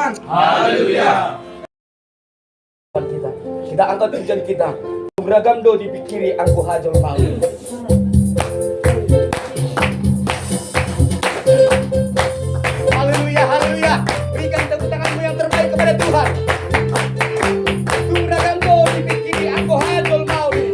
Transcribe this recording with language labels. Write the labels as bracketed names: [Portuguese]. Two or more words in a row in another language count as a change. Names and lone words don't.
[Indonesian] Haleluya. Kita angkat pujian kita. [Batak Toba] Beragam do dipikiri angku hajol mau. Haleluya, haleluya. [Indonesian] Berikan tepuk tanganmu yang terbaik kepada Tuhan. [Batak Toba] Beragam do dipikiri angku hajol mau.